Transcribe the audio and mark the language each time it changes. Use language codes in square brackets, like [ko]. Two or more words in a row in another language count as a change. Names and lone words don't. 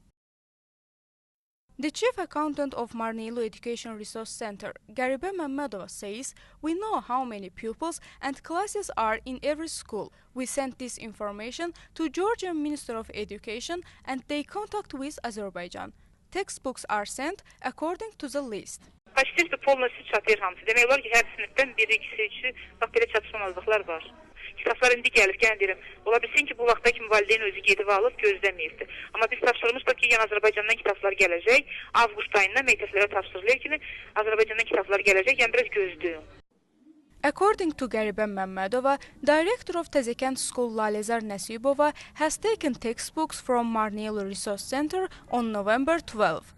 [en] The chief accountant of Marneuli Education Resource Center, Garibe Mammadova, says, "We know how many pupils and classes are in every school. We sent this information to Georgian Minister of Education and they contact with Azerbaijan. Textbooks are sent according to the list." [ru] Почти полностью [az] çatır hamısı. Demək olar ki, hər sinifdən biri, ikisi, üçü bax belə çatışmazlıqlar var. Kitablar indi gəlib, deyirəm. Ola bilsin ki, bu vaxta kimi valideyn özü gedib alıb gözləməyibdi. Amma biz tapşırmışdıq ki, yəni Azərbaycandan kitablar gələcək. Avqust ayında məktəblərə tapşırılır ki, Azərbaycandan kitablar gələcək, yəni biraz gözləyin. [en] According to Garibe Mammadova, director of Tazakand School Lalezar Nasibova has taken textbooks from Marneuli Resource Center on November 12.